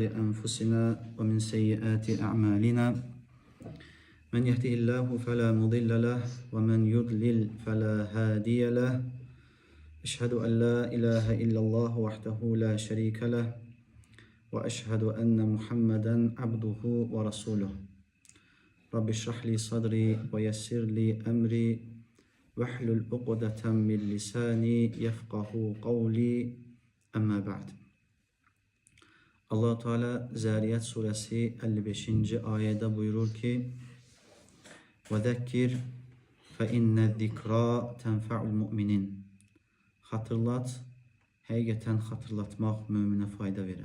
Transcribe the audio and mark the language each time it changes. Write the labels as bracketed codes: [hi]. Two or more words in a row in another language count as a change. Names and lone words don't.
[ar] أنفسنا ومن سيئات أعمالنا من يهده الله فلا مضل له ومن يضلل فلا هادي له أشهد أن لا إله إلا الله وحده لا شريك له وأشهد أن محمدا عبده ورسوله رب اشرح لي صدري ويسر لي أمري واحلل عقدة من لساني يفقه قولي أما بعد. [tr] Allah Teala Zariyat suresi 55. ayette buyurur ki: [ar] "وذكر فإن الذكرى تنفع المؤمنين." [tr] Hatırlat, hakikaten hatırlatmak mümine fayda verir.